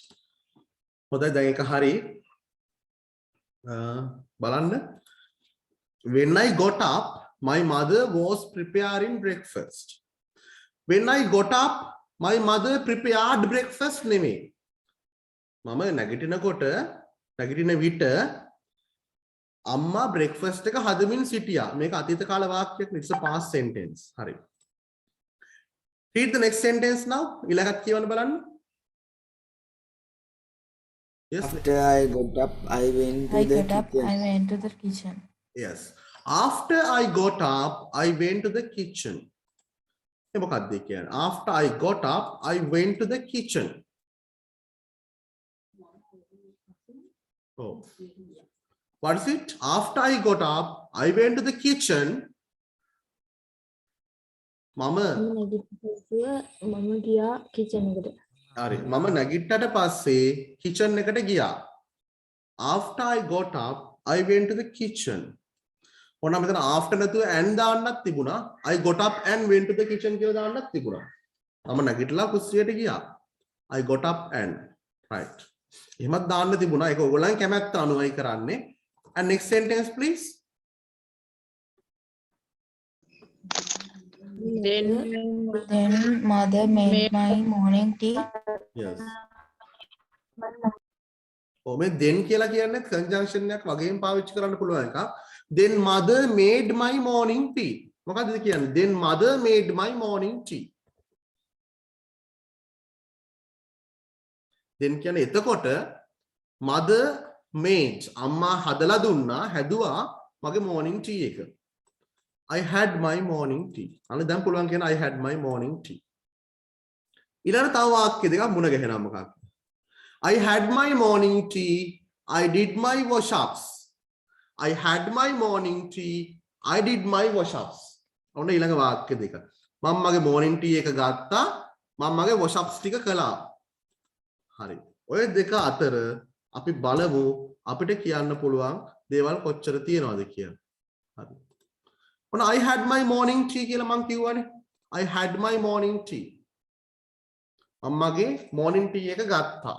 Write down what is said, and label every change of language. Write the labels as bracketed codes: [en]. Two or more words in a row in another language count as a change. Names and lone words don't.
[en] When I got up, my mother was preparing breakfast. When I got up, my mother prepared breakfast. [si] Mama නැගිටිනකොට නැගිටින විට අම්මා breakfast එක හදමින් සිටියා. මේක අතීත කාල වාක්‍යයක්. [en] It's a past sentence. හරි. Read the next sentence now. [si] ඊළඟට කියවන්න බලන්න. [en] Yes. After I got up, I went to the kitchen. I went to the kitchen. Yes. After I got up, I went to the kitchen. [si] මොකක්ද කියන්නේ? [en] After I got up, I went to the kitchen. Oh. What is it? After I got up, I went to the kitchen. Mama. [si] මම ගියා kitchen එකට. හරි. මම නැගිට්ටට පස්සේ kitchen එකට ගියා. [en] After I got up, I went to the kitchen. [si] ඔන්න මෙතන after නැතුව and දාන්නත් තිබුණා. [en] I got up and went to the kitchen [si] කියලා දාන්නත් තිබුණා. මම නැගිටලා කුස්සියට ගියා. [en] I got up and. Right. [si] එහෙමත් දාන්න තිබුණා. ඒක ඔයගොල්ලන් කැමැත්ත අනුවයි කරන්නේ. [en] And next sentence please. Then mother made my morning tea. Yes. [si] ඔ මේ then කියලා කියන්නේ conjunction එකක් වගේම පාවිච්චි කරන්න පුළුවන් එකක්. [en] Then mother made my morning tea. [si] මොකක්ද කියන්නේ? [en] Then mother made my morning tea. [si] Then කියන්නේ එතකොට [en] mother made [si] අම්මා හදලා දුන්නා හැදුවා මගේ [en] morning tea [si] එක. [en] I had my morning tea. [si] අනේ දැන් පුළුවන් කියන [en] I had my morning tea. [si] ඊළඟ තව වාක්‍ය දෙකක් මුණ ගැහෙනවා මොකක්ද? [en] I had my morning tea. I did my wash-ups. I had my morning tea. I did my wash-ups. [si] ඔන්න ඊළඟ වාක්‍ය දෙක. මම මගේ [en] morning tea [si] එක ගත්තා. මම මගේ wash-ups ටික කළා. හරි. ඔය දෙක අතර අපි බලමු අපිට කියන්න පුළුවන් දේවල් කොච්චර තියෙනවද කියලා. හරි. ඔන්න [en] I had my morning tea [si] කියලා මම කිව්වනේ. [en] I had my morning tea. [si] මම මගේ [en] morning tea [si] එක ගත්තා.